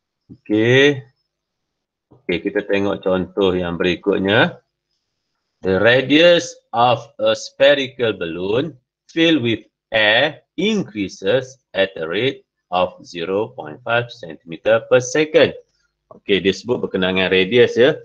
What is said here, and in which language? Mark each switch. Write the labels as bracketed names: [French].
[Malay] Okey, kita tengok contoh yang berikutnya. [English] The radius of a spherical balloon filled with air increases at a rate of 0.5 cm per second. [Malay] Okey, dia sebut berkenaan dengan radius ya.